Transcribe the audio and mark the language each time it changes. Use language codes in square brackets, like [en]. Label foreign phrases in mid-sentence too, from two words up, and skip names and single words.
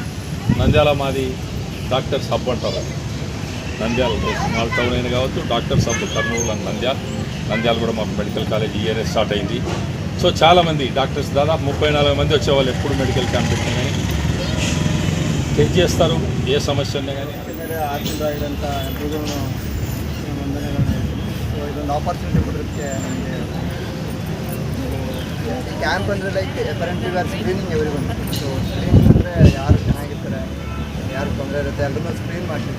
[te] నంద్యాల మాది [en] doctors hub [te] అంటారు. నంద్యాల [en] small town [te] అయినా కావచ్చు, [en] doctors hub [te] కర్నూలు అండ్ నంద్యాల కూడా మాకు [en] medical college year start [te] అయింది. సో చాలామంది డాక్టర్స్ దాదాపు 34 మంది వచ్చేవాళ్ళు. ఎప్పుడు [en] medical camp [te] పెట్టినా కానీ చెక్ చేస్తారు, ఏ ಸಮಸ್ಯೆ ಉన్నా కానీ. [kn] ಆಗಿರೋಂಥ ಎಲ್ರಿಗೂ ವಂದನೆಗಳನ್ನು. ಸೊ ಇದೊಂದು ಆಪರ್ಚುನಿಟಿ ಕೊಡೋದಕ್ಕೆ ನಮಗೆ. ಈ ಕ್ಯಾಂಪ್ ಅಂದರೆ [en] like currently are screening every one. [kn] ಸೊ ಸ್ಕ್ರೀನಿಂಗ್ ಅಂದರೆ ಯಾರು ಚೆನ್ನಾಗಿರ್ತಾರೆ, ಯಾರು ತೊಂದರೆ ಇರುತ್ತೆ ಎಲ್ಲರೂ ಸ್ಕ್ರೀನ್ ಮಾಡ್ತೀವಿ.